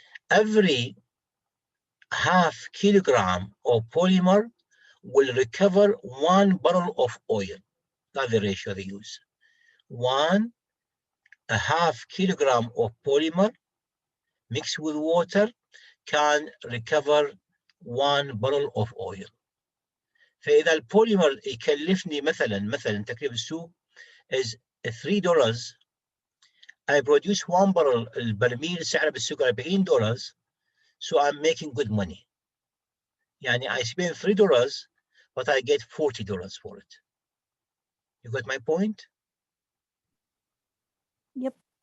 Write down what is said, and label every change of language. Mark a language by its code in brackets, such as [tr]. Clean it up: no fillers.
[en] Every half kilogram of polymer will recover 1 barrel of oil. That's the ratio they use. 1.5 kilogram of polymer mixed with water can recover 1 barrel of oil. [ar] فإذا البوليمر يكلفني مثلا تكلفة السوق [en] is $3. I produce 1 barrel، [ar] البرميل سعره بالسوق [en] $40، so I'm making good money. [ar] يعني [en] I spend $3 but I get $40 for it. You got my point? Yep.